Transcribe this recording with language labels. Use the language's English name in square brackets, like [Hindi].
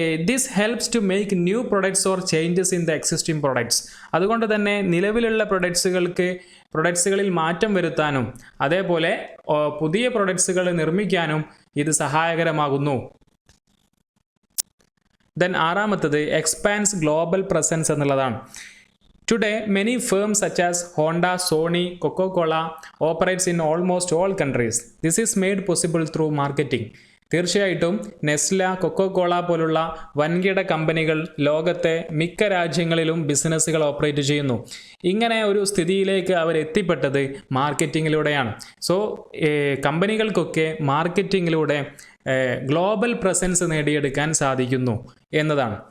[English] This helps to make new products or changes in the existing products. [Malayalam] അതുകൊണ്ട് തന്നെ നിലവിലുള്ള പ്രൊഡക്ട്സുകളിൽ മാറ്റം വരുത്താനും അതേപോലെ പുതിയ പ്രൊഡക്ട്സുകൾ നിർമ്മിക്കാനും ഇത് സഹായകരമാകുന്നു. [English] then [Malayalam] ആറാമത്തത് [English] expands global presence [Malayalam] എന്നുള്ളതാണ്. [English] Today, many firms such as Honda, Sony, Coca-Cola operates in almost all countries. This is made possible through marketing. [Malayalam] തീർച്ചയായിട്ടും നെസ്ല, കൊക്കോകോള പോലുള്ള വൻകിട കമ്പനികൾ ലോകത്തെ മിക്ക രാജ്യങ്ങളിലും ബിസിനസ്സുകൾ ഓപ്പറേറ്റ് ചെയ്യുന്നു. ഇങ്ങനെ ഒരു സ്ഥിതിയിലേക്ക് അവർ എത്തിപ്പെട്ടത് മാർക്കറ്റിങ്ങിലൂടെയാണ്. സോ കമ്പനികൾക്കൊക്കെ മാർക്കറ്റിങ്ങിലൂടെ ഗ്ലോബൽ പ്രസൻസ് നേടിയെടുക്കാൻ സാധിക്കുന്നു എന്നതാണ്.